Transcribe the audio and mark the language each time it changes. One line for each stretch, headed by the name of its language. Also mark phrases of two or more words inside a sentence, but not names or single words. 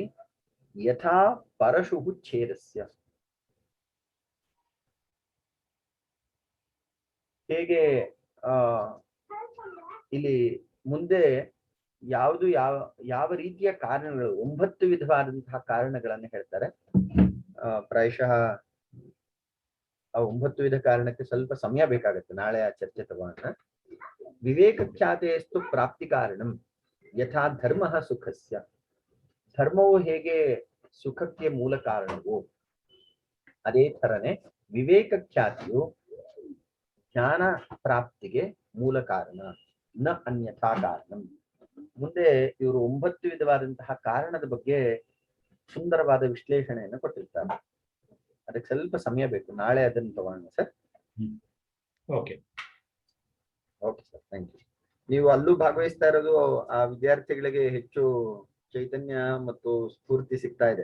Sanskrit: ಯಥಾ ಪರಶು ಛೇದಸ್ಯ,
Kannada: ಹೇಗೆ ಇಲ್ಲಿ ಮುಂದೆ ಯಾವುದು ಯಾವ ರೀತಿಯ ಕಾರಣಗಳು, 9 ವಿಧವಾದಂತಹ ಕಾರಣಗಳನ್ನು ಹೇಳ್ತಾರೆ. ಪ್ರಾಯಶಃ ಆ 9 ವಿಧ ಕಾರಣಕ್ಕೆ ಸ್ವಲ್ಪ ಸಮಯ ಬೇಕಾಗುತ್ತೆ, ನಾಳೆ ಆ ಚರ್ಚೆ ತಗೋಣ.
Sanskrit: ವಿವೇಕ ಖ್ಯಾತೆಯಸ್ತು ಪ್ರಾಪ್ತಿ ಕಾರಣಂ ಯಥಾ ಧರ್ಮಃ ಸುಖಸ್ಯ.
Kannada: ಧರ್ಮವು ಹೇಗೆ ಸುಖಕ್ಕೆ ಮೂಲ ಕಾರಣವೋ ಅದೇ ಥರನೇ ವಿವೇಕ ಖ್ಯಾತಿಯು ಜ್ಞಾನ ಪ್ರಾಪ್ತಿಗೆ ಮೂಲ ಕಾರಣ,
Sanskrit: ನ ಅನ್ಯಥಾ ಕಾರಣಂ.
Kannada: ಮುಂದೆ ಇವರು 9 ವಿಧವಾದಂತಹ ಕಾರಣದ ಬಗ್ಗೆ ಸುಂದರವಾದ ವಿಶ್ಲೇಷಣೆಯನ್ನು ಕೊಟ್ಟಿರ್ತಾರೆ. ಅದಕ್ಕೆ ಸ್ವಲ್ಪ ಸಮಯ ಬೇಕು, ನಾಳೆ ಅದನ್ನು ತಗೋಣ ಸರ್. ಓಕೆ
English: okay sir, thank you.
Kannada: ನೀವು ಅಲ್ಲೂ ಭಾಗವಹಿಸ್ತಾ ಇರೋದು ಆ ವಿದ್ಯಾರ್ಥಿಗಳಿಗೆ ಹೆಚ್ಚು ಚೈತನ್ಯ ಮತ್ತು ಸ್ಫೂರ್ತಿ ಸಿಗ್ತಾ ಇದೆ.